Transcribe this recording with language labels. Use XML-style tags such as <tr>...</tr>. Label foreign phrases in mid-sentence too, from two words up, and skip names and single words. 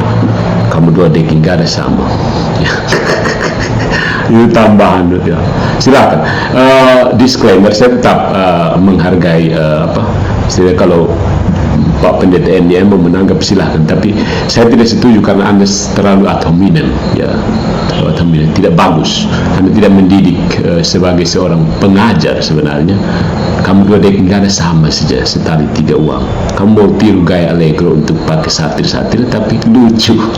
<id>Kamu dua deking gak ada sama. Ya. Itu tambahan. Ya. Silakan. Disclaimer, saya tetap menghargai Saya kalau Pak Pendeta NDM mau menanggap silahkan, tapi saya tidak setuju karena Anda terlalu</id> <la>ad hominem,</la> <id>ya, terlalu</id> <la>ad hominem,</la> <id>tidak bagus. Anda tidak mendidik sebagai seorang pengajar sebenarnya. Kamu dua deking gak ada sama saja, setali tiga uang. Kamu mau tiru gaya Allegro untuk pakai satir-satir, tapi lucu.</id>